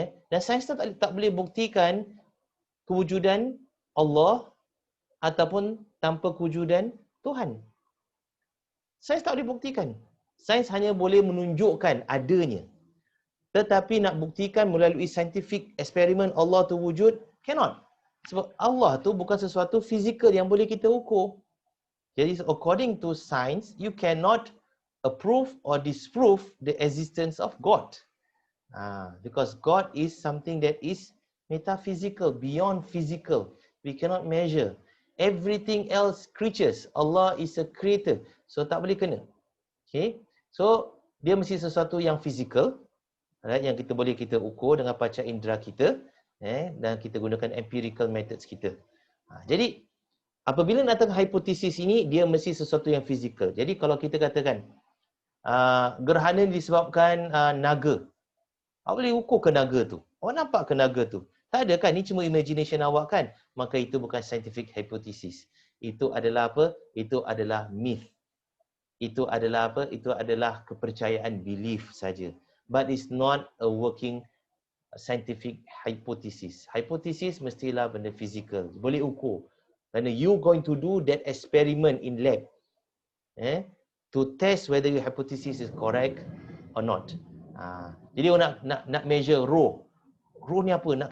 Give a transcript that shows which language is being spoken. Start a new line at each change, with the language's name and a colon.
Malay: Dan sains tak boleh buktikan kewujudan Allah ataupun tanpa kewujudan Tuhan. Sains tak boleh buktikan. Sains hanya boleh menunjukkan adanya. Tetapi nak buktikan melalui scientific eksperimen Allah tu wujud,
English: cannot.
Malay: Sebab Allah tu bukan sesuatu fizikal yang boleh kita ukur. Jadi
English: according to science, you cannot approve or disprove the existence of God. Because God is something that is metaphysical, beyond physical. We cannot measure. Everything else creatures. Allah is a creator. So
Malay: tak boleh kena.
English: Okay.
Malay: So dia mesti sesuatu yang fizikal. Yang kita boleh kita ukur dengan panca indera kita. Dan kita gunakan empirical methods kita. Jadi apabila nak datang hipotesis ini, dia mesti sesuatu yang fizikal. Jadi kalau kita katakan gerhana disebabkan naga. Awak boleh ukur ke naga tu? Awak nampak ke naga tu? Tak ada kan? Ini cuma imagination awak kan? Maka itu bukan scientific hypothesis. Itu adalah apa? Itu adalah myth. Itu adalah apa? Itu adalah kepercayaan, belief saja.
English: But it's not a working scientific hypothesis.
Malay: Hypothesis mestilah benda fizikal. Boleh ukur. Kerana
English: you going to do that experiment in lab. To test whether your hypothesis is correct or not.
Malay: Jadi orang nak measure roh. Roh ni apa?